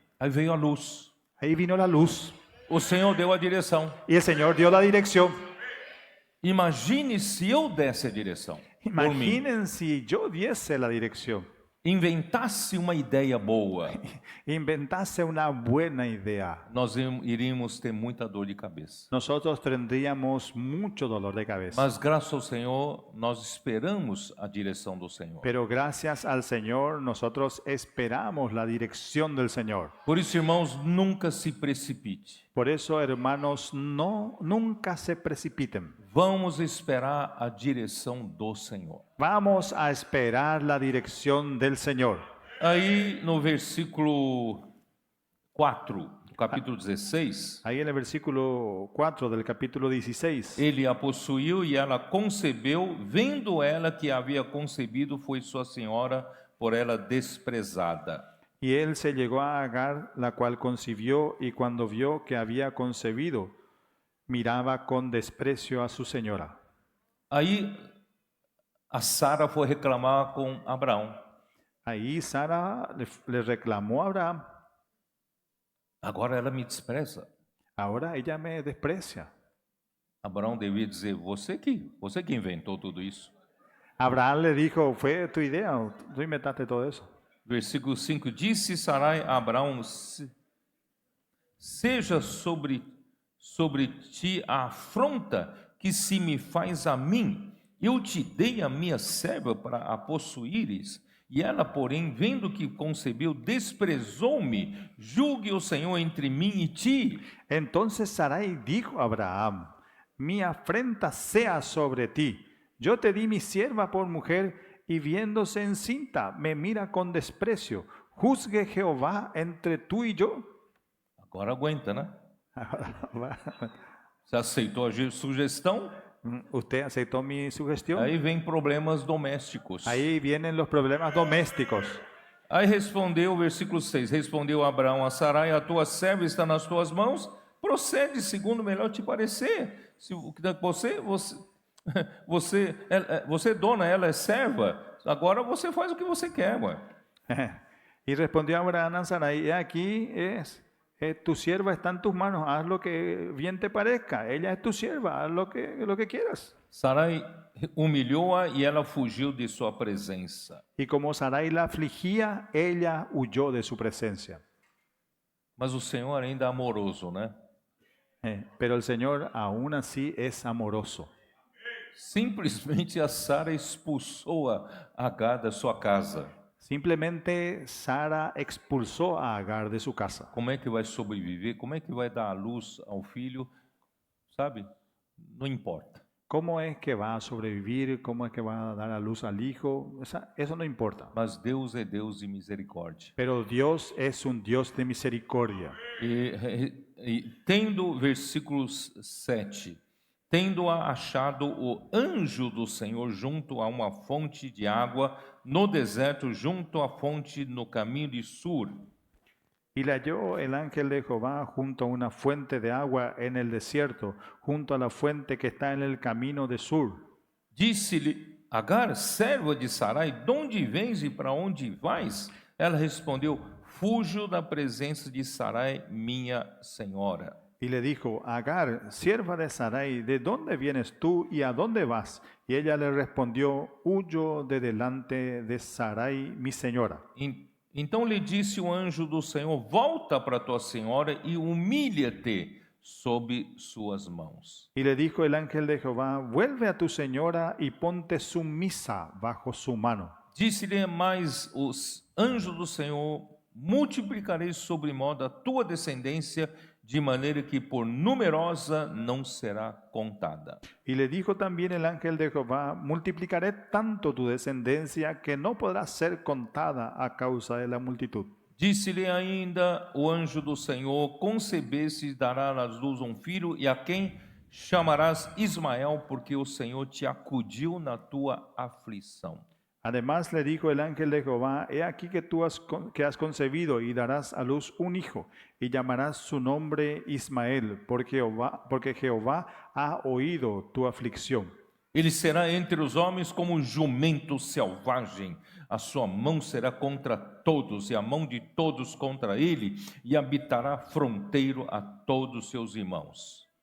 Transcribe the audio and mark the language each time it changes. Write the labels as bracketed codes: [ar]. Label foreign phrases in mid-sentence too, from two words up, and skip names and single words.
[pt] aí veio a luz. [es] ahí vino la luz [pt] O Senhor deu a direção. [es] y el Señor dio la dirección. [pt] Imagine se eu desse a direção. Por mim. [es] Imaginen si yo diese la dirección, [pt] Inventasse uma ideia boa, [es] inventase una buena idea, [pt] nós iríamos ter muita dor de cabeça. [es] nosotros tendríamos mucho dolor de cabeza. [pt] Mas graças ao Senhor, nós esperamos a direção do Senhor. [es] Pero gracias al Señor, nosotros esperamos la dirección del Señor. [pt] Por isso, irmãos, nunca se precipite. [es] Por eso, hermanos, nunca se precipiten. [pt] Vamos esperar a direção do Senhor. [es] Vamos a esperar la dirección del Señor. [pt] Aí no versículo 4, capítulo 16, [es] Ahí en el versículo 4 del capítulo 16, [pt] ele a possuiu e ela concebeu, vendo ela que havia concebido, foi sua senhora, por ela desprezada. [es] y él se llegó a Agar, la cual concibió, y cuando vio que había concebido, miraba con desprecio a su señora. [pt] Aí a Sara foi reclamar com Abraão. [es] Ahí Sara le reclamó a Abraham, [pt] Agora ela me despreza. [es] ahora ella me desprecia. [pt] Abraão devia dizer, você que inventou tudo isso. [es] Abraham le dijo, fue tu idea, tú inventaste todo eso. [pt] Versículo 5, disse Sarai a Abraão, seja sobre ti a afronta que se me faz a mim. Eu te dei a minha serva para a possuíres, e ela, porém, vendo que concebeu, desprezou-me. Julgue o Senhor entre mim e ti. [es] Entonces Sarai dijo a Abraham, mi afrenta sea sobre ti. Yo te di mi sierva por mujer, y viéndose encinta, me mira con desprecio. Juzgue Jehová entre tú y yo. [pt] Agora aguenta, né? Você aceitou a sugestão? [es] ¿Usted aceptó mi sugestión? [pt] Aí vem problemas domésticos. [es] Ahí vienen los problemas domésticos. [pt] Aí respondeu, versículo 6, respondeu Abraão a Sarai, a tua serva está nas tuas mãos, procede segundo melhor te parecer. Se você é dona, ela é serva, agora você faz o que você quer, ué. [es] Y respondió Abraham a Sarai, he aquí tu sierva está en tus manos, haz lo que bien te parezca. Ella es tu sierva, haz lo que quieras. [pt] Sarai humilhou-a e ela fugiu de sua presença. [es] Y como Sarai la afligía, ella huyó de su presencia. [pt] Mas o Senhor ainda é amoroso, né? [es] Pero el Señor aún así es amoroso. [pt] Simplesmente a Sara expulsou a Agar da sua casa. [es] Simplemente Sara expulsó a Agar de su casa. [pt] Como é que vai sobreviver? Como é que vai dar a luz ao filho? Sabe? Não importa. [es] ¿Cómo es que va a sobrevivir? ¿Cómo es que va a dar a luz al hijo? Eso no importa. [pt] Mas Deus é Deus de misericórdia. [es] Pero Dios es un Dios de misericordia. [pt] E tendo, versículo 7, tendo-a achado o anjo do Senhor junto a uma fonte de água no deserto, junto à fonte no caminho de Sur. [es] Y le halló el ángel de Jehová junto a una fuente de agua en el desierto, junto a la fuente que está en el camino de Sur. [pt] Disse-lhe Agar, serva de Sarai, de onde vens e para onde vais? Ela respondeu, fujo da presença de Sarai, minha senhora. [es] Y le dijo, Agar, sierva de Sarai, ¿de dónde vienes tú y a dónde vas? Y ella le respondió, huyo de delante de Sarai, mi señora. [pt] Então lhe disse o anjo do Senhor, volta para tua senhora e humilha-te sob suas mãos. [es] Y le dijo el ángel de Jehová, vuelve a tu señora y ponte sumisa bajo su mano. [pt] Disse-lhe mais os anjos do Senhor, multiplicarei sobre modo a tua descendência, de maneira que por numerosa não será contada. [es] Y le dijo también el ángel de Jehová, multiplicaré tanto tu descendencia que no podrá ser contada a causa de la multitud. [pt] Disse-lhe ainda o anjo do Senhor, concebeste e darás à luz um filho, e a quem chamarás Ismael, porque o Senhor te acudiu na tua aflição. [es] Además le dijo el ángel de Jehová, he aquí que tú has concebido y darás a luz un hijo, y llamarás su nombre Ismael, porque Jehová ha oído tu aflicción. [pt] Ele será entre os homens como um jumento selvagem, a sua mão será contra todos, e a mão de todos contra ele, e habitará fronteiro a todos seus irmãos.